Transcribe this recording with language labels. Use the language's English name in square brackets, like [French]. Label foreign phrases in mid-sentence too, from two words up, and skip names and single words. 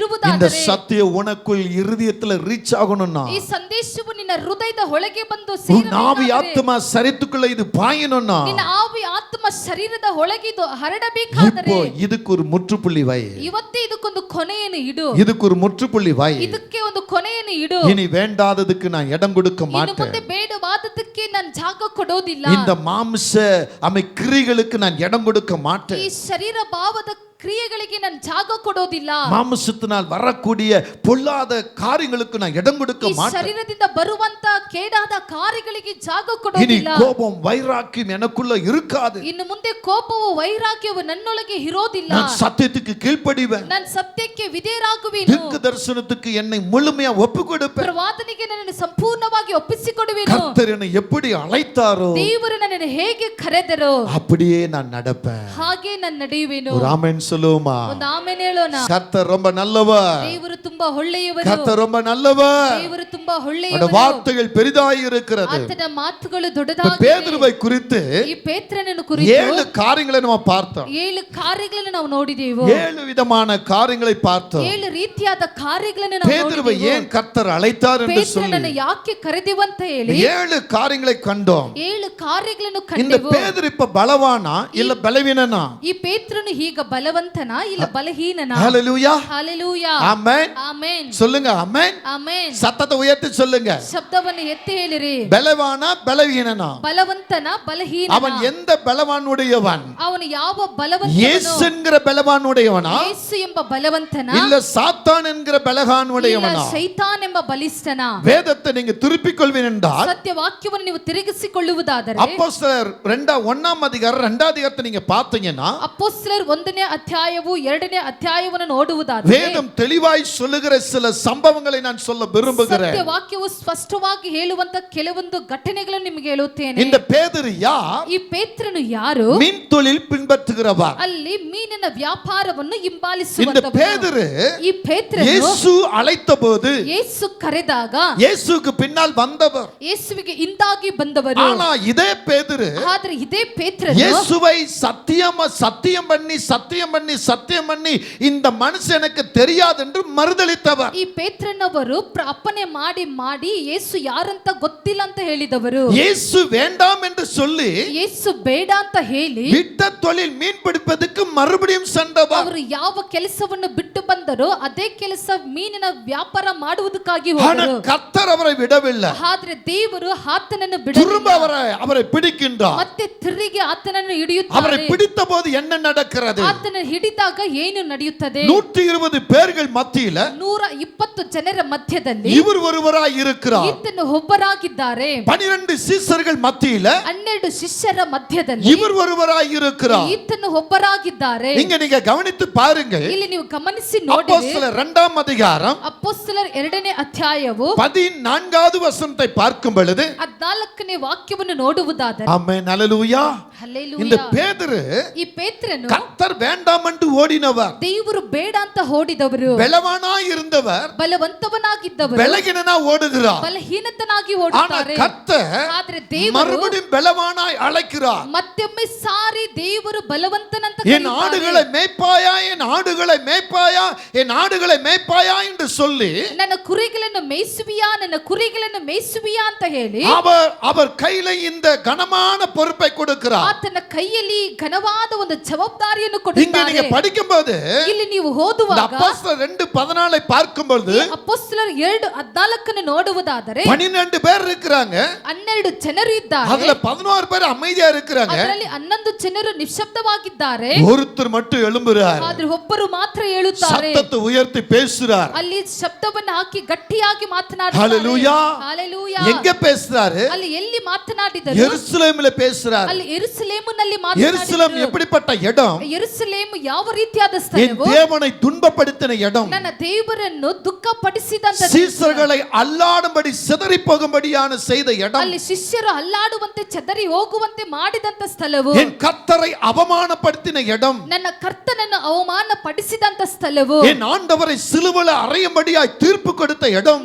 [Kannada] ಇರುವುದಾದರೆ, [Tamil] சத்தியம் உனக்குள் இருதயத்துல ரீச் ஆகணும்னா, [Kannada] ಈ ಸಂದೇಶವು ನಿನ್ನ ಹೃದಯದ ಒಳಗೆ ಬಂದು [Tamil] உன் ஆவி [Kannada] ಸೇರಬೇಕಾದರೆ, [Tamil] ஆத்மா சரித்துக்குள்ள இது பாயணும்னா, [Kannada] ನಿನ್ನ ಆವಿ ಆತ್ಮ ಶರೀರದ ಒಳಗೆ ಇದು ಹರಡಬೇಕಾದರೆ, [Tamil] இப்போ இதுக்கு ஒரு முற்றுப்புள்ளி வை. [Kannada] ಇವತ್ತೇ ಇದಕ್ಕೊಂದು ಕೊನೆಯನ್ನು ಇಡು. [Tamil] இதுக்கு ஒரு முற்றுப்புள்ளி வை. [Kannada] ಇದಕ್ಕೆ ಒಂದು ಕೊನೆಯನ್ನು ಇಡು. [Tamil] இனி வேண்டாததுக்கு நான் இடம் கொடுக்க [Kannada] ಇನ್ನು [Tamil] மாட்டேன். [Kannada] ಮುಂದೆ ಬೇಡವಾದದಕ್ಕೆ ನಾನು ಜಾಗ ಕೊಡೋದಿಲ್ಲ. [Tamil] இந்த மாம்ச கிரிகளுக்கு நான் இடம் கொடுக்க [Kannada] ಈ [Tamil] மாட்டேன். [Kannada] ಶರೀರ ಭಾವದ ಕ್ರಿಯೆಗಳಿಗೆ ನಾನು ಜಾಗ ಕೊಡೋದಿಲ್ಲ. [Tamil] மாம்சத்தினால் வரக்கூடிய பொல்லாத காரியங்களுக்கு நான் இடம் கொடுக்க [Kannada] ಈ [Tamil] மாட்டேன். [Kannada] ಶರೀರದಿಂದ ಬರುವಂತ ಕೇಡಾದ ಕಾರ್ಯಗಳಿಗೆ ಜಾಗ [Tamil] இனி [Kannada] ಕೊಡೋದಿಲ್ಲ. [Tamil] கோபம் வைராக்கியம் எனக்குள்ள இருக்காது. [Kannada] ಇನ್ನು ಮುಂದೆ ಕೋಪವು ವೈರಾಗ್ಯವು ನನ್ನೊಳಗೆ ಇರೋದಿಲ್ಲ. [Tamil] நான் சத்தியத்துக்கு கீழ்ப்படிவேன். [Kannada] ನಾನು ಸತ್ಯಕ್ಕೆ ವಿಧೇಯರಾಗುವೆನು. [Tamil] தீர்க்க தரிசனத்துக்கு என்னை முழுமையா ஒப்பு கொடுப்பேன். [Kannada] ಪ್ರವಾದನೆಗೆ ನನ್ನನ್ನು ಸಂಪೂರ್ಣವಾಗಿ ಒಪ್ಪಿಸಿಕೊಡುವೆನು. [Tamil] கர்த்தர் என்னை எப்படி அழைத்தாரோ [Kannada] ದೇವರು ನನ್ನನ್ನು ಹೇಗೆ ಕರೆದರೋ [Tamil] அப்படியே நான் நடப்பேன். [Kannada] ಹಾಗೆ ನಾನು ನಡೆಯುವೆನು. [Tamil] ஒரு ஆமென் சொல்லுவோமா? [Kannada] ಒಂದು ಆಮೆನ್ ಹೇಳೋಣ. [Tamil] கர்த்தர் ரொம்ப நல்லவர். [Kannada] ದೇವರು ತುಂಬಾ ಒಳ್ಳೆಯವರು. [Tamil] கர்த்தர் ரொம்ப நல்லவர். [Kannada] ದೇವರು ತುಂಬಾ [Tamil] அவருடைய [Kannada] ಒಳ್ಳೆಯವರು. [Tamil] வார்த்தைகள் பெரிதாய் இருக்கிறது. [Kannada] ಆತನ ಮಾತುಗಳು [Tamil] இப்ப [Kannada] ದೊಡ್ಡದಾಗಿವೆ. [Tamil] பேதுருவை குறித்து [Kannada] ಈ ಪೇತ್ರನನ್ನು ಕುರಿತು [Tamil] 7 காரியங்களை நம்ம பார்த்தோம். [Kannada] 7 ಕಾರ್ಯಗಳನ್ನು ನಾವು ನೋಡಿದೆವು. [Tamil] 7 விதமான காரியங்களை பார்த்தோம். [Kannada] 7 ರೀತಿಯಾದ ಕಾರ್ಯಗಳನ್ನು ನಾವು [Tamil] பேதுருவை [Kannada] ನೋಡಿದೆವು. [Tamil] ஏன் கர்த்தர் அழைத்தார் என்று [Kannada] ಪೇತ್ರನನ್ನು [Tamil] சொல்லி [Kannada] ಯಾಕೆ ಕರೆದಿವಂತ ಹೇಳಿ [Tamil] 7 காரியங்களை கண்டோம். [Kannada] 7 ಕಾರ್ಯಗಳನ್ನು [Tamil] இந்த [Kannada] ಕಂಡೆವು. [Tamil] பேதுரு இப்ப பலவானா இல்ல பலவீனனா? [Kannada] ಈ ಪೇತ್ರನು ಈಗ ಬಲವಂತನ ಇಲ್ಲ ಬಲಹೀನನ? [Tamil] ஹல்லேலூயா. [Kannada] ಹಲ್ಲೆಲೂಯಾ. [Tamil] ஆமென். [Kannada] ಆಮೆನ್. [Tamil] சொல்லுங்க ஆமென். [Kannada] ಆಮೆನ್. [Tamil] சத்தத்தை உயர்த்தி சொல்லுங்க. [Kannada] ಶಬ್ದವನ್ನು ಎತ್ತಿ ಹೇಳಿರಿ. [Tamil] பலவானா பலவீனனா? [Kannada] ಬಲವಂತನ ಬಲಹೀನನ? [Tamil] அவன் எந்த பலவானுடையவன்? [Kannada] ಅವನು ಯಾವ ಬಲವಂತನೋ? [Tamil] இயேசு என்கிற பலவானுடையவனா [Kannada] ಯೇಸು ಎಂಬ ಬಲವಂತನ [Tamil] இல்ல சாத்தான் என்கிற [Kannada] ಇಲ್ಲ [Tamil] பலகானுடையவனா? [Kannada] ಶೈತಾನ್ ಎಂಬ ಬಲಿಷ್ಠನ? [Tamil] வேதத்தை நீங்க திருப்பிக் கொள்வீன் என்றால் [Kannada] ಸತ್ಯ ವಾಕ್ಯವನ್ನು ನೀವು ತಿರುಗಿಸಿಕೊಳ್ಳುವುದಾದರೆ [Tamil] அப்போஸ்தலர் அப்போஸ்தலர் 1ஆம் அதிகாரம் 2ஆம் அதிகாரத்தை நீங்க பார்த்தீங்கன்னா [Kannada] ಅಪೊಸ್ತಲರ 1ನೇ ಅಧ್ಯಾಯವು 2ನೇ ಅಧ್ಯಾಯವನ್ನು ನೋಡುವುದಾದರೆ [Tamil] வேதம் தெளிவாய் சொல்லுகிற சில சம்பவங்களை நான் சொல்ல விரும்புகிறேன். [Kannada] ಸತ್ಯ ವಾಕ್ಯವು ಸ್ಪಷ್ಟವಾಗಿ ಹೇಳುವಂತ ಕೆಲವೊಂದು ಘಟನೆಗಳನ್ನು ನಿಮಗೆ ಹೇಳುತ್ತೇನೆ. [Tamil] இந்த பேதுரு யார்? [Kannada] ಈ ಪೇತ್ರನು ಯಾರು? [Tamil] மீன் தொழில் பின்பற்றுகிறவர். [Kannada] ಅಲ್ಲಿ ಮೀನಿನ ವ್ಯಾಪಾರವನ್ನು [Tamil] இந்த [Kannada] ಹಿಂಬಾಲಿಸುವಂತವನು. [Tamil] பேதுரு [Kannada] ಈ ಪೇತ್ರನು [Tamil] இயேசு அழைத்தபோது [Kannada] ಯೇಸು ಕರೆದಾಗ [Tamil] இயேசுவுக்கு பின்னால் வந்தவர். [Kannada] ಯೇಸುವಿಗೆ ಹಿಂದಾಗಿ ಬಂದವರು. [Tamil] ஆனா இதே பேதுரு [Kannada] ಆದ್ರೆ ಇದೇ ಪೇತ್ರನು [Tamil] இயேசுவை சத்தியம் பண்ணி இந்த மனுஷன் எனக்கு தெரியாது என்று மறுதலித்தவர். [Kannada] ಈ ಪೇತ್ರನವರು ಅಪ್ಪನೆ ಮಾಡಿ ಯೇಸು ಯಾರಂತ ಗೊತ್ತಿಲ್ಲ ಅಂತ ಹೇಳಿದವರು. [Tamil] இயேசு வேண்டாம் என்று சொல்லி [Kannada] ಯೇಸು ಬೇಡ ಅಂತ ಹೇಳಿ [Tamil] விட்ட தொழில் மீன் பிடிப்பதற்கு மறுபடியும் சென்றவர். [Kannada] ಅವರು ಯಾವ ಕೆಲಸವನ್ನು ಬಿಟ್ಟು ಬಂದರೋ ಅದೇ ಕೆಲಸ ಮೀನಿನ ವ್ಯಾಪಾರ ಮಾಡುವುದಕ್ಕಾಗಿ [Tamil] ஆனா [Kannada] ಹೋದರು. [Tamil] கர்த்தர் அவரை விடவில்லை. [Kannada] ಆದ್ರೆ ದೇವರು ಆತನನ್ನು [Tamil] திரும்ப [Kannada] ಬಿಡಲಿಲ್ಲ. [Tamil] அவரை பிடிக்கின்றார். [Kannada] ಮತ್ತೆ ತಿರುಗಿ ಆತನನ್ನು [Tamil] அவரை [Kannada] ಹಿಡಿಯುತ್ತಾರೆ. [Tamil] பிடித்த போது என்ன நடக்கிறது? [Kannada] ಆತನ ಹಿಡಿದಾಗ ಏನು ನಡೆಯುತ್ತದೆ? [Tamil] 120 பேர்கள் மத்தியில [Kannada] 120 ಜನರ ಮಧ್ಯದಲ್ಲಿ [Tamil] இவர் ஒருவராய் இருக்கிறார். [Kannada] ಈತನು ಒಬ್ಬರಾಗಿದ್ದಾರೆ. [Tamil] 12 சீசர்கள் மத்தியில [Kannada] 12 ಶಿಷ್ಯರ ಮಧ್ಯದಲ್ಲಿ [Tamil] இவர் ஒருவராய் இருக்கிறார். [Kannada] ಈತನು ಒಬ್ಬರಾಗಿದ್ದಾರೆ. [Tamil] இங்க நீங்க கவனித்து பாருங்கள். [Kannada] ಇಲ್ಲಿ ನೀವು ಗಮನಿಸಿ ನೋಡಿ. [Tamil] அப்போஸ்தலர் 2ஆம் அதிகாரம் [Kannada] ಅಪೊಸ್ತಲರ 2ನೇ ಅಧ್ಯಾಯವು [Tamil] 14வது வசனத்தை பார்க்கும் பொழுது [Kannada] 14ನೇ ವಾಕ್ಯವನ್ನು ನೋಡುವುದಾದರೆ [Tamil] ஆமென் ஹல்லேலூயா. [Kannada] ಹಲ್ಲೆಲೂಯಾ. [Tamil] இந்த பேதுரு [Kannada] ಈ ಪೇತ್ರನು [Tamil] கர்த்தர் வேண்டாம் என்று ஓடினவர். [Kannada] ದೇವರು ಬೇಡ ಅಂತ ಓಡಿದವರು. [Tamil] பலவானாய் இருந்தவர் [Kannada] ಬಲವಂತವನಾಗಿದ್ದವರು [Tamil] பலகீனனா ஓடுகிறார். [Kannada] ಬಲಹೀನತನಾಗಿ [Tamil] ஆனா [Kannada] ಓಡುತ್ತಾರೆ. [Tamil] கர்த்தர் [Kannada] ಆದ್ರೆ ದೇವರು [Tamil] மறுபடியும் பலவானாய் அழைக்கிறார். [Kannada] ಮತ್ತೊಮ್ಮೆ ಸಾರಿ ದೇವರು ಬಲವಂತನಂತ [Tamil] என் ஆடுகளை மேய்ப்பாயா, என் ஆடுகளை மேய்ப்பாயா, என் ஆடுகளை மேய்ப்பாயா என்று சொல்லி [Kannada] ನನ್ನ ಕುರಿಗಳನ್ನು ಮೇಯಿಸುವಿಯಾ, ನನ್ನ ಕುರಿಗಳನ್ನು ಮೇಯಿಸುವಿಯಾ ಅಂತ ಹೇಳಿ [Tamil] அவர் கையில இந்த கனமான பொறுப்பை கொடுக்கிறார். [Kannada] ಆತನ ಕೈಯಲ್ಲಿ ಘನವಾದ ಒಂದು ಜವಾಬ್ದಾರಿಯನ್ನು [Tamil] இங்க நீங்க [Kannada] ಕೊಡುತ್ತಾರೆ. [Tamil] படிக்கும்போது [Kannada] ಇಲ್ಲಿ ನೀವು [Tamil] இந்த [Kannada] ಓದುವಾಗ [Tamil] அப்போஸ்தலர் 2:14 பார்க்கும்போது [Kannada] ಅಪೊಸ್ತಲರ 2:14 ನೋಡುವುದಾದರೆ [Tamil] 12 பேர் இருக்கிறாங்க. [Kannada] 12 ಜನರು ಇದ್ದಾರೆ. [Tamil] அதுல 11 பேர் அமைதியா இருக்கிறாங்க. [Kannada] ಅದರಲ್ಲಿ 11 ಜನರು ನಿಶ್ಶಬ್ದವಾಗಿದ್ದಾರೆ. [Tamil] ஒருத்தர் மட்டும் எழும்புறார். [Kannada] ಆದ್ರೆ ಒಬ್ಬರು ಮಾತ್ರ ಹೇಳುತ್ತಾರೆ. [Tamil] சத்தத்தை உயர்த்தி பேசுறார். [Kannada] ಅಲ್ಲಿ ಶಬ್ದವನ್ನು ಹಾಕಿ ಗಟ್ಟಿಯಾಗಿ ಮಾತನಾಡುತ್ತಾರೆ. [Tamil] ஹல்லேலூயா. [Kannada] ಹಲ್ಲೆಲೂಯಾ. [Tamil] எங்க பேசுறாரு? [Kannada] ಅಲ್ಲಿ ಎಲ್ಲಿ ಮಾತನಾಡಿದರು? [Tamil] எருசலேமிலே பேசுறார். [Kannada] ಅಲ್ಲಿ ಯೆರೂಸಲೇಮಿನಲ್ಲಿ [Tamil] எருசலேம் [Kannada] ಮಾತನಾಡಿದರು. [Tamil] எப்படிப்பட்ட இடம்? [Kannada] ಯೆರೂಸಲೇಮ್ ಯಾವ ರೀತಿಯಾದ [Tamil] என் [Kannada] ಸ್ಥಳವು? [Tamil] தேவனை துன்பப்படுத்தின இடம். [Kannada] ನನ್ನ ದೇವರನ್ನು ದುಃಖಪಡಿಸಿದಂತ [Tamil] சீசர்களை அல்லாடும்படி சிதறி போகும்படியான செய்த இடம். [Kannada] ಅಲ್ಲಿ ಶಿಷ್ಯರು ಅಲ್ಲಾಡುವಂತೆ ಚದರಿ ಹೋಗುವಂತೆ ಮಾಡಿದಂತ ಸ್ಥಳವು. [Tamil] என் கர்த்தரை அவமானப்படுத்தின இடம். [Kannada] ನನ್ನ ಕರ್ತನನ್ನು ಅವಮಾನ ಪಡಿಸಿದಂತ ಸ್ಥಳವು. [Tamil] என் ஆண்டவரை சிலுவையில் அறையும்படியாய் தீர்ப்பு கொடுத்த இடம்.